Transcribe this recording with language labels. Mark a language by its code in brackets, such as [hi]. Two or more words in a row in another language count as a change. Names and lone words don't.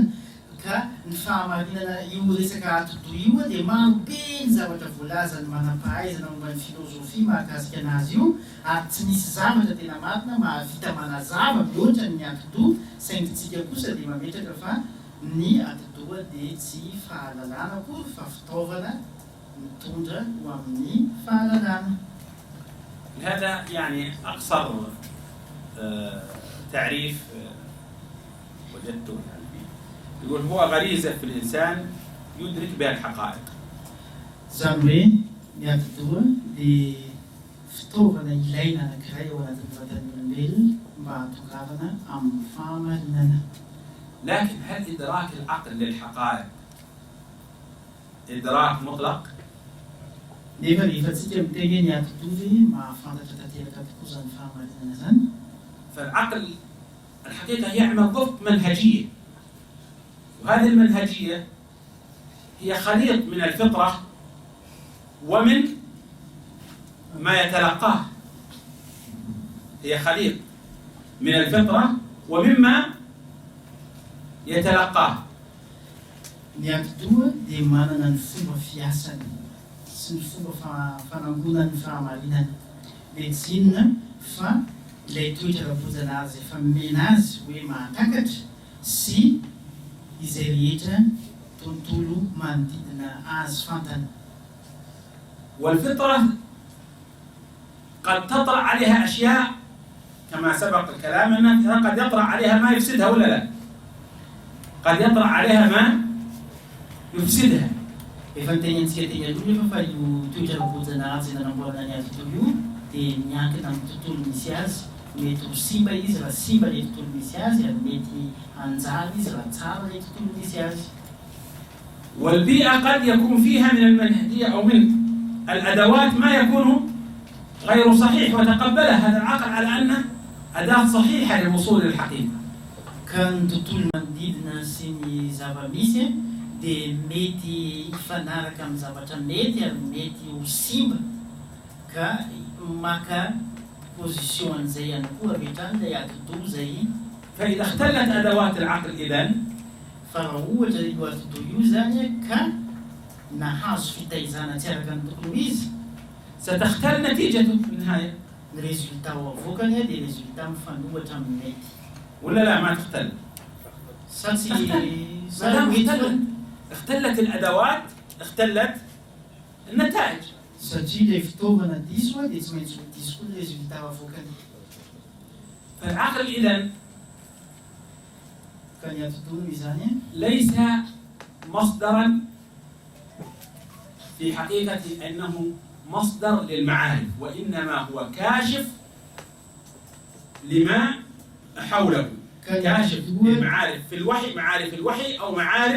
[mg] Ka ny fahamarinana io resaka atidoha io dia marobe ny zavatra voalazany manam-pahaizana momba ny filozofia mahakasika anazy io, ary tsy misy zavatra tena marina mahavita manazava mihoatra ny atidoha, saingy tsika kosa dia mametraka fa ny atidoha dia tsy fahalalana akory fa fitaovana mitondra ho amin'ny fahalalana. [ar] هذا يعني أقصر تعريف وجدته. يقول هو غريزة في الإنسان يدرك بها الحقائق. [mg] Izany hoe ny atidoha dia fitaovana ilaina anankiray ao anatin'ny vatan'ny olombelona mba hatongavana amin'ny fahamarinana. [ar] لكن هل إدراك العقل للحقائق إدراك مطلق؟ [mg] Nefa rehefa tsika miteny ny atidoha hoe mahafantatra tanteraka tokoa izany fahamarinana izany. [ar] فالعقل الحقيقة يعمل ضبط منهجية، وهذه المنهجية هي خليط من الفطرة ومن ما يتلقاه، هي خليط من الفطرة ومما يتلقاه. [mg] Ny atidoha dia manana ny fomba fiasany sy ny fomba fanangonany fahamarinana. Dia tsy inona fa ilay toetra rabozana azy efa mena azy hoe mahatakatra sy izay rehetra tontolo manodidina azy fantana. [ar] والفطرة قد تطرأ عليها أشياء كما سبق الكلام أنها قد يطرأ عليها ما يفسدها ولا لا؟ قد يطرأ عليها ما يفسدها. [mg] Efa nitenentsika teny aloha nefa fa io toetra rabozana azy nanamboarana ny atidoha io dia miankina amin'ny tontolo misy azy. Mety ho simba izy raha simba ilay tontolo misy azy, ary mety hanjary izy raha tsara ilay tontolo misy azy. [ar] والبيئة قد يكون فيها من المنهجية أو من الأدوات ما يكون غير صحيح، وتقبلها هذا العقل على أنها أداة صحيحة للوصول للحقيقة. [mg] Ka ny tontolo manodidina sy ny zava-misy dia mety hifanaraka amin'ny zavatra mety ary mety ho simba, ka maka position an'izay ihany koa avy ilay atidoha izay. [ar] فإذا اختلت أدوات العقل إذن [mg] Fa raha ohatra io atidoha io zany ka nahazo fitaizana tsy araka ny tokony izy, [ar] ستختل نتيجته في النهاية. [mg] ny résultat ho avoakany dia résultat mifanohatra amin'ny mety. [ar] ولا لا ما تختل؟ [mg] Sa tsy [ar] ما دام اختلت الأدوات اختلت النتائج. [mg] satria ilay fitaovana diso dia tsy maintsy ho diso koa ny résultat avoakany. [ar] فالعقل إذن [mg] Ka ny atotono izany [ar] ليس مصدرا في حقيقة أنه مصدر للمعارف، وإنما هو كاشف لما حوله، كاشف للمعارف في الوحي، معارف الوحي أو معارف